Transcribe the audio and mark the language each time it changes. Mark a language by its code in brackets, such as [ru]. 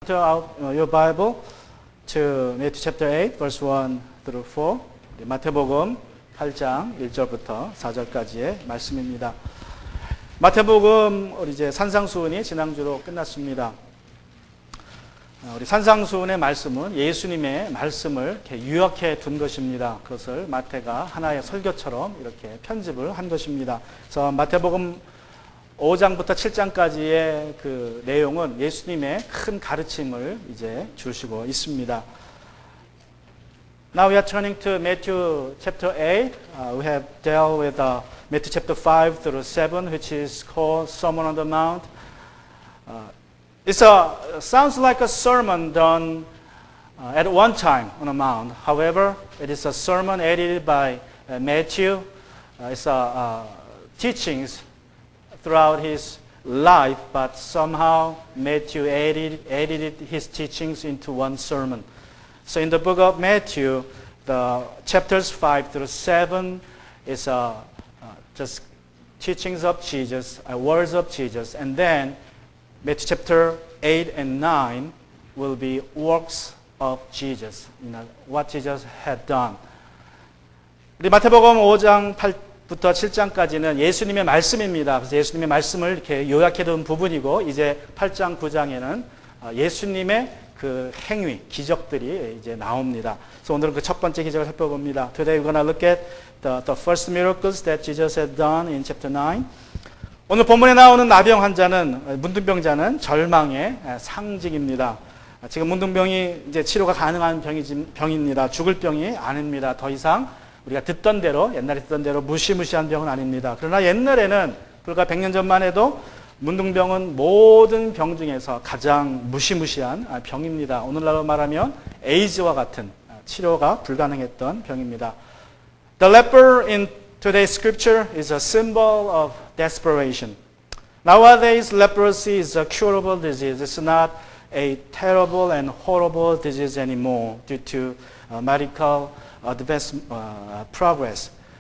[en] Out your Bible to Matthew chapter 8, verse 1 through 4. [ko] 마태복음 8장 1절부터 4절까지의 말씀입니다. 마태복음 우리 이제 산상수훈이 지난주로 끝났습니다. 우리 산상수훈의 말씀은 예수님의 말씀을 이렇게 요약해 둔 것입니다. 그것을 마태가 하나의 설교처럼 이렇게 편집을 한 것입니다. 그래서 마태복음 5장부터 7장까지의 그 내용은 예수님의 큰 가르침을 이제 주시고 있습니다. [en] Now we are turning to Matthew chapter 8. We have dealt with Matthew chapter 5 through 7, which is called Sermon on the Mount. It sounds like a sermon done at one time on a mount. However, it is a sermon edited by Matthew. It's teachings throughout his life, but somehow Matthew edited his teachings into one sermon. So in the book of Matthew, the chapters 5 through 7 is just teachings of Jesus, words of Jesus, and then Matthew chapter 8 and 9 will be works of Jesus, what Jesus had done. [ko] 우리 마태복음 5장 8부터 7장까지는 예수님의 말씀입니다. 그래서 예수님의 말씀을 이렇게 요약해둔 부분이고, 이제 8장, 9장에는 예수님의 그 행위, 기적들이 이제 나옵니다. 그래서 오늘은 그 첫 번째 기적을 살펴봅니다. [en] Today we're going to look at the first miracles that Jesus had done in chapter 9. [ko] 오늘 본문에 나오는 나병 환자는, 문둥병자는 절망의 상징입니다. 지금 문둥병이 이제 치료가 가능한 병입니다. 죽을 병이 아닙니다. 더 이상 우리가 듣던 대로, 옛날에 듣던 대로 무시무시한 병은 아닙니다. 그러나 옛날에는 불과 100년 전만 해도 문둥병은 모든 병 중에서 가장 무시무시한 병입니다. 오늘날로 말하면 에이즈와 같은 치료가 불가능했던 병입니다. [en] The leper in today's scripture is a symbol of desperation. Nowadays, leprosy is a curable disease. It's not a terrible and horrible disease anymore due to medical advanced progress.